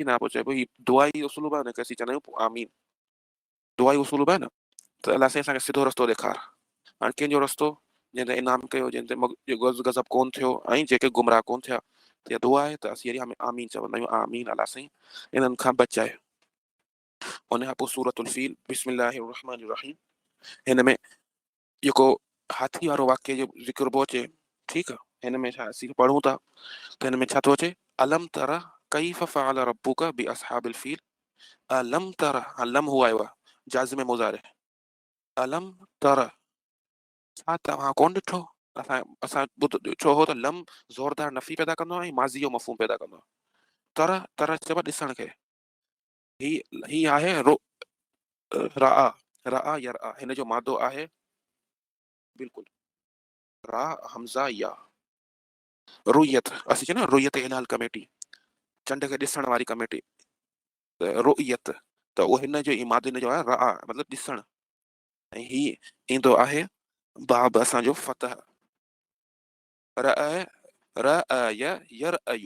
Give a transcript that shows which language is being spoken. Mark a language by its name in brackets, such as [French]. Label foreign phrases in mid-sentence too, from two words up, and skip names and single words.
[Sindhi] न पोइ चइबो ही दुआ जी उसूल आहे न के असीं चवंदा आहियूं आमीन दुआ जी उसूल आहे न त अलाह साईं असांखे सिधो रस्तो ॾेखार। हाणे कंहिंजो रस्तो जंहिं ते इनाम कयो जंहिं ते गज़ब कोन थियो ऐं जेके गुमराह कोन थिया त इहा दुआ आहे त असीं अहिड़ी आमीन चवंदा आहियूं आमीन अलाह साईं इन्हनि खां बचाए। उन खां पोइ सूरतुल फील [Arabic] بسم الله الرحمن الرحيم. [Sindhi] हिन में जेको हाथी वारो वाक्य जो ज़िक्र पियो अचे। ठीकु आहे। हिन में छा असीं पढ़ूं था त हिन में छा थो अचे [Arabic] ألم تر كيف فعل ربك بأصحاب الفيل. ألم تر [Sindhi] लम हुआ आयो आहे [Arabic] جازم مضارع ألم تر [Sindhi] छा तव्हां कोन ॾिठो असां असां ॿुध छो हो त लम ज़ोरदार नफ़ी पैदा कंदो आहे ऐं माज़ी जो मफ़हूम पैदा कंदो आहे। तर तर चइबो आहे ॾिसण खे। ही ही आहे [Arabic] رأى رأى يرى, [Sindhi] हिन जो मादो आहे बिल्कुलु रा हमज़ा या। रुयत असीं चऊं न [Arabic] رؤية هلال [Sindhi] कमेटी, चंड खे ॾिसण वारी कमेटी, रुयत त उहो हिन जो ई मादो हिन जो आहे रआ मतिलबु ॾिसण। ऐं ही ईंदो आहे बाब असांजो फतह [Arabic] رأى رأى يرى.